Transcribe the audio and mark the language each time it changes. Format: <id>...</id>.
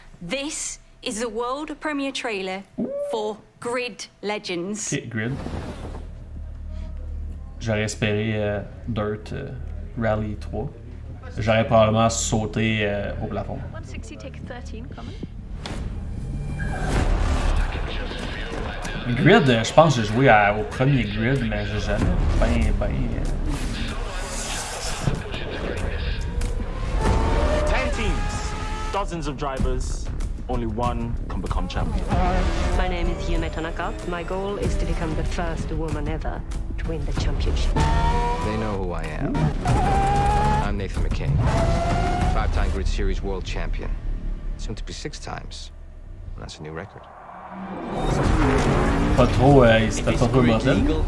<en>This is the world premiere trailer for Grid Legends.</en> <fr>Ok, Grid. J'aurais espéré Dirt Rally 3. J'aurais probablement sauté au plafond. Grid, je pense que j'ai joué au premier Grid, mais j'ai jamais ben...</fr> <en>10 teams, dozens of drivers, only one can become champion. My name is Yume Tanaka. My goal is to become the first woman ever to win the championship. They know who I am. I'm Nathan McKay, 5-time Grid Series world champion. Soon to be 6 times. That's a new record.</en> <fr>Pas trop, c'était pas trop mortel.</fr>